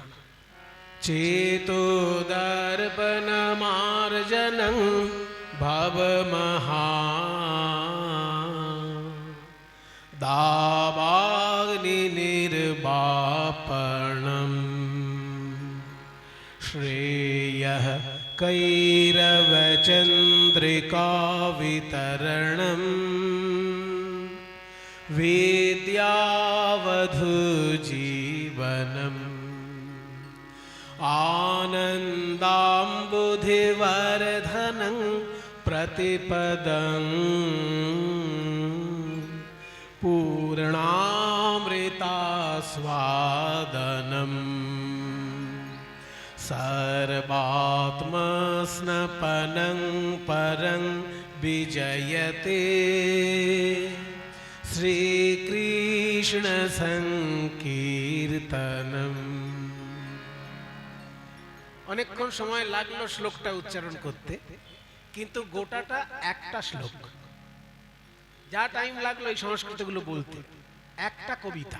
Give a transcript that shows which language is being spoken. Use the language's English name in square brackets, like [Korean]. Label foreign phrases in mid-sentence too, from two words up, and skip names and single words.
[Sanskrit] চেতো দর্পণ মার্জনং ভবমহা দাবাগ্নি নির্বাপণম শ্রেয়ঃ কৈরব চন্দ্রিকা বিতরণম विद्यावधु जीवन जीवनम् आनन्दाम्बुधिवर्धनं प्रतिपदं पूर्णामृतास्वादनम् सर्वात्मस्नपनं परं विजयते শ্রীকৃষ্ণ সংকীর্তনম। [Bangla] অনেকক্ষণ সময় লাগলো শ্লোকটা উচ্চারণ করতে, কিন্তু গোটাটা একটা শ্লোক। যা টাইম লাগলো এই সংস্কৃতগুলো বলতে, একটা কবিতা।